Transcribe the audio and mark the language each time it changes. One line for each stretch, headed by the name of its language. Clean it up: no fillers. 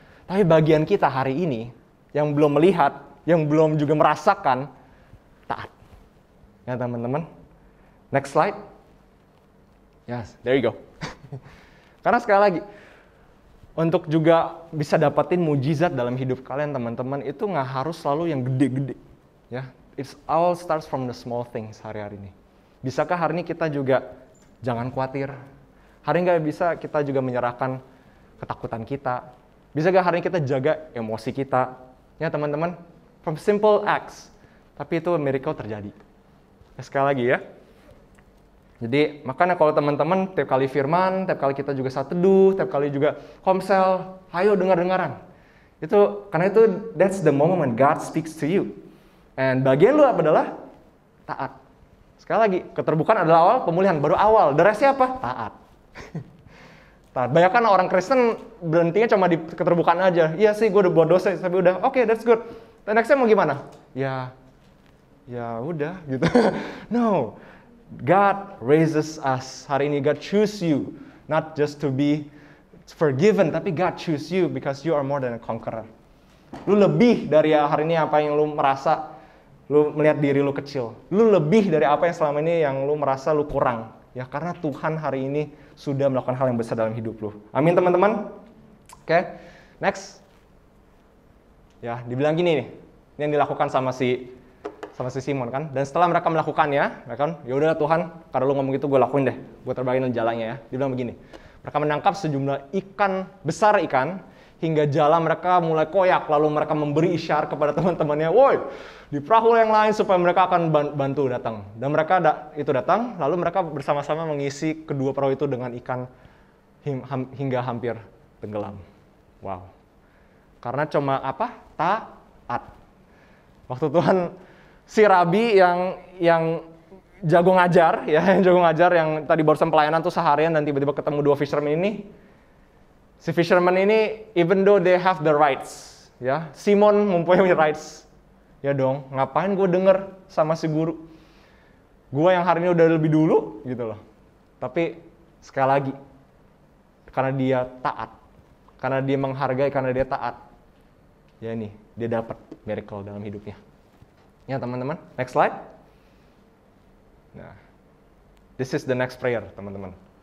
Indonesian: Tapi bagian kita hari ini yang belum melihat, yang belum juga merasakan, taat. Ya teman-teman.
English: Next slide. Yes, there you go.
Indonesian: Karena sekali lagi, untuk juga bisa dapetin mujizat dalam hidup kalian teman-teman, itu nggak harus selalu yang gede-gede.
English: Ya, it's all starts from the small things
Indonesian: hari-hari ini. Bisakah hari ini kita juga jangan khawatir? Hari ini nggak bisa kita juga menyerahkan ketakutan kita. Bisakah hari ini kita jaga emosi kita? Ya teman-teman,
English: from simple acts.
Indonesian: Tapi itu miracle terjadi. Ya, sekali lagi ya. Jadi makanya kalau teman-teman tiap kali firman, tiap kali kita juga saat teduh, tiap kali juga komsel, ayo dengar-dengaran. Itu karena itu
English: that's the moment when God speaks to you.
Indonesian: And bagian lu adalah taat. Sekali lagi, keterbukaan adalah awal, pemulihan baru awal. The rest-nya apa? Taat. Taat. Banyak kan orang Kristen berhentinya cuma di keterbukaan aja. Iya sih, gue udah buat dosa, tapi udah, oke,
English: that's good.
Indonesian: Dan next-nya mau gimana? Ya udah gitu. No.
English: God raises us.
Indonesian: Hari ini
English: God choose you. Not just to be forgiven,
Indonesian: tapi
English: God choose you because you are more than a conqueror.
Indonesian: Lu lebih dari hari ini apa yang lu merasa, lu melihat diri lu kecil. Lu lebih dari apa yang selama ini yang lu merasa lu kurang. Ya karena Tuhan hari ini sudah melakukan hal yang besar dalam hidup lu. Amin teman-teman. Oke, next. Ya, dibilang gini nih. Ini yang dilakukan sama si Simon kan. Dan setelah mereka melakukannya, mereka kan, ya udah Tuhan, karena lu ngomong gitu gue lakuin deh. Gue terbagiin jalannya ya. Dia bilang begini. Mereka menangkap sejumlah besar ikan hingga jala mereka mulai koyak, lalu mereka memberi isyarat kepada teman-temannya, woi, di perahu yang lain supaya mereka akan bantu datang. Dan mereka itu datang, lalu mereka bersama-sama mengisi kedua perahu itu dengan ikan hingga hampir tenggelam. Wow. Karena cuma apa? Taat. Waktu Tuhan, si Rabi yang jago ngajar, ya, yang jago ngajar yang tadi barusan pelayanan tuh seharian dan tiba-tiba ketemu 2 fisherman ini. Si fisherman ini,
English: even though they have the rights, ya,
Indonesian: Simon mempunyai
English: rights.
Indonesian: Ya dong, ngapain gue denger sama si guru? Gue yang hari ini udah lebih dulu, gitu loh. Tapi sekali lagi, karena dia taat, karena dia menghargai, karena dia taat, ya nih, dia dapat miracle dalam hidupnya. Ya teman-teman, next slide. Nah,
English: this is the next prayer,
Indonesian: teman-teman.